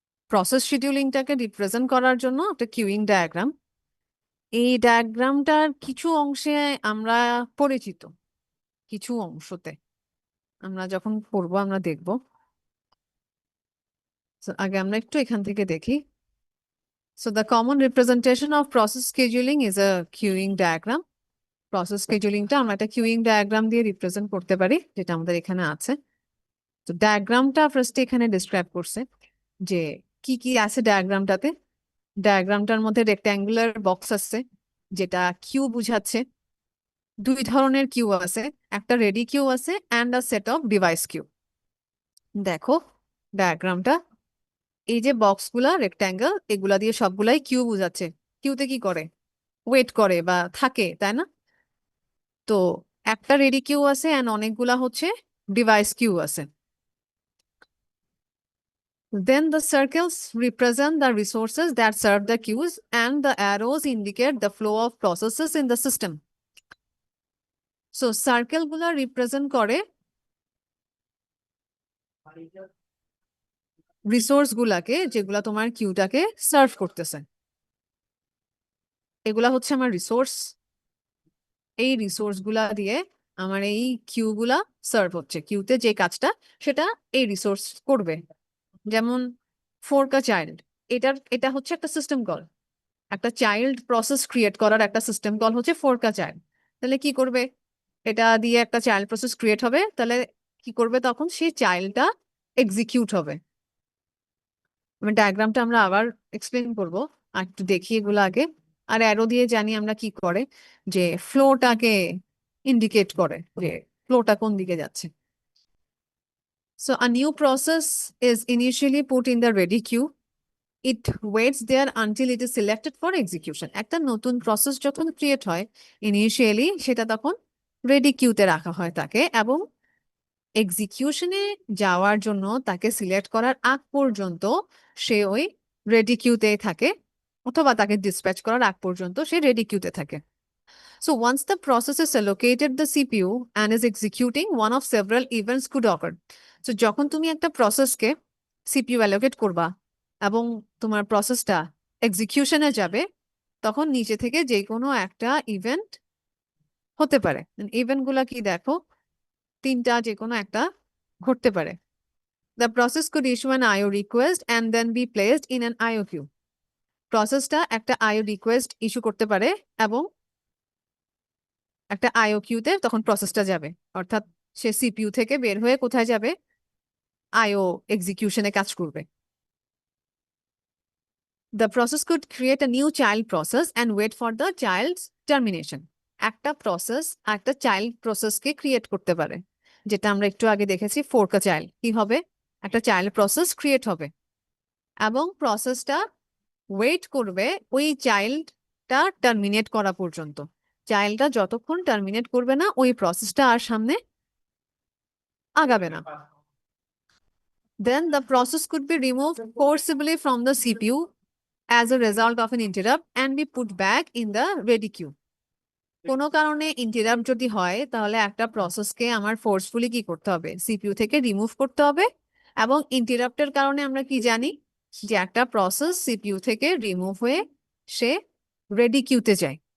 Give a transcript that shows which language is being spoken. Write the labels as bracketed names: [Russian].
[Bangla] Process শিডিউলিংটাকে represent করার জন্য একটা কিউইং ডায়াগ্রাম। এই ডায়াগ্রামটার কিছু অংশে আমরা পরিচিত, কিছু অংশতে আমরা যখন পড়বো আমরা দেখব। So, আগে আমরা একটু এখান থেকে দেখি। [English] So the common representation of process scheduling is a queuing diagram. [Bangla] Process স্কেজুলিংটা আমরা একটা কিউইং ডায়াগ্রাম দিয়ে রিপ্রেজেন্ট করতে পারি, যেটা আমাদের এখানে আছে। তো ডায়াগ্রামটা ফার্স্টে এখানে ডিসক্রাইব করছে যে কি কি আছে ডায়াগ্রামটাতে। ডায়াগ্রামটার মধ্যে রেক্ট্যাঙ্গুলার বক্স আছে যেটা কিউ বুঝাচ্ছে। 2 ধরনের কিউ আছে, একটা রেডি কিউ আছে [English] And a set of device queue. [Bangla] দেখো ডায়াগ্রামটা, এই যে বক্সগুলা রেক্ট্যাঙ্গেল এগুলা দিয়ে সবগুলাই কিউ বুঝাচ্ছে। কিউতে কি করে? ওয়েট করে বা থাকে, তাই না? তো একটা রেডি কিউ আছে অ্যান্ড অনেকগুলা হচ্ছে ডিভাইস কিউ আছে। [English] Then the circles represent the resources that serve the queues and the arrows indicate the flow of processes in the system. [Bangla] So circle গুলা represent করে রিসোর্স গুলাকে, যেগুলা তোমার কিউটাকে সার্ভ করতেছে। এগুলা হচ্ছে আমার রিসোর্স, এই রিসোর্স গুলা দিয়ে আমার এই কিউ গুলা সার্ভ হচ্ছে। কিউতে যে কাজটা সেটা এই রিসোর্স করবে। যেমন ফোরক আ চাইল্ড, এটা হচ্ছে একটা সিস্টেম কল। একটা চাইল্ড প্রসেস ক্রিয়েট করার একটা সিস্টেম কল হচ্ছে ফোরক আ চাইল্ড। তাহলে কি করবে? এটা দিয়ে একটা চাইল্ড প্রসেস ক্রিয়েট হবে, তাহলে কি করবে? তখন সেই চাইল্ডটা এক্সিকিউট হবে। আমি ডায়াগ্রামটা আমরা আবার এক্সপ্লেন করবো, আর একটু দেখি এগুলো আগে। আর অ্যারো দিয়ে জানি আমরা কি করে, যে ফ্লোটাকে ইন্ডিকেট করে যে ফ্লোটা কোন দিকে যাচ্ছে। [English] So a new process is initially put in the ready queue. It waits there until it is selected for execution. [Bangla] একটা নতুন প্রসেস যখন ক্রিয়েট হয় ইনিশিয়ালি, সেটা তখন রেডি কিউতে রাখা হয় তাকে, এবং এক্সিকিউশনে যাওয়ার জন্য তাকে সিলেক্ট করার আগ পর্যন্ত সে ওই রেডি কিউতে থাকে, অথবা তাকে ডিসপ্যাচ করার আগ পর্যন্ত সে রেডি কিউতে থাকে। [English] So once the process is allocated the CPU and is executing, one of several events could occur. [Bangla] So যখন তুমি একটা প্রসেসকে সিপিইউ অ্যালোকেট করবা এবং তোমার প্রসেসটা এক্সিকিউশনে যাবে, তখন নিচে থেকে যে কোনো একটা ইভেন্ট হতে পারে। ইভেন্ট গুলা কি দেখো, তিনটা যে কোনো একটা ঘটতে পারে। [English] The process could issue an IO request and then be placed in an IO queue. [Bangla] প্রসেসটা একটা IO রিকোয়েস্ট ইস্যু করতে পারে এবং একটা IO কিউতে তখন প্রসেসটা যাবে, অর্থাৎ সে সিপিইউ থেকে বের হয়ে কোথায় যাবে, IO এক্সিকিউশনে কাজ করবে। [English] The process could create a new child process and wait for the child's termination. [Bangla] একটা প্রসেস একটা চাইল্ড প্রসেসকে ক্রিয়েট করতে পারে, যেটা আমরা একটু আগে দেখেছি ফোর্ক আ চাইল্ড। কি হবে, একটা চাইল্ড প্রসেস ক্রিয়েট হবে এবং প্রসেসটা ওয়েট করবে ওই চাইল্ডটা টার্মিনেট করা পর্যন্ত। চাইল্ডটা যতক্ষণ টার্মিনেট করবে না ওই প্রসেসটা আর সামনে আগাবে না। [English] Then the process could be removed forcibly from the CPU as a result of an interrupt and be put back in the ready queue. [Bangla] কোনো কারণে ইন্টারাপ্ট যদি হয় তাহলে একটা প্রসেসকে আমার ফোর্সফুলি কি করতে হবে, সিপিইউ থেকে রিমুভ করতে হবে। এবং ইন্টারাপ্টের কারণে আমরা কি জানি যে একটা প্রসেস সিপিইউ থেকে রিমুভ হয়ে সে রেডি কিউতে যায়।